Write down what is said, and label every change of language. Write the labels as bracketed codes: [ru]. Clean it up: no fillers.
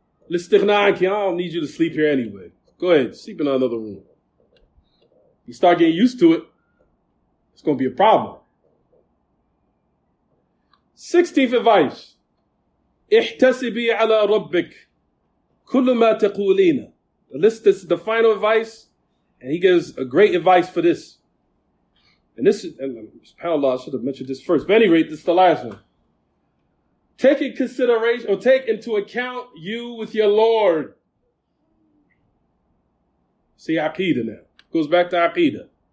[ar] الاستغناء عنك, [en] I don't need you to sleep here anyway. Go ahead, sleep in another room. You start getting used to it, it's going to be a problem. 16th advice. [ar] احتسبي على ربك كل ما تقولين. [en] This is the final advice, and he gives a great advice for this. And this is, subhanAllah, I should have mentioned this first. But at any rate, this is the last one. Take into account you with your Lord. See, Aqidah now. Goes back to Aqidah.